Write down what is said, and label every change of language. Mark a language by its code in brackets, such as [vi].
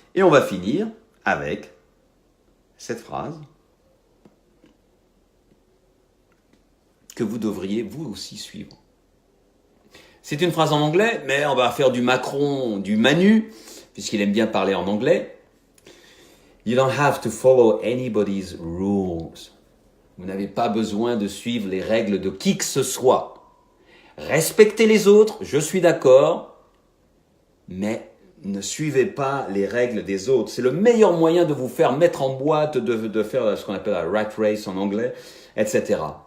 [fr] Et on va finir avec cette phrase que vous devriez vous aussi suivre. C'est une phrase en anglais, mais on va faire du Macron, du Manu, puisqu'il aime bien parler en anglais. [en] You don't have to follow anybody's rules. [fr] Vous n'avez pas besoin de suivre les règles de qui que ce soit. Respectez les autres, je suis d'accord, mais ne suivez pas les règles des autres. C'est le meilleur moyen de vous faire mettre en boîte, de faire ce qu'on appelle la rat race en anglais, etc.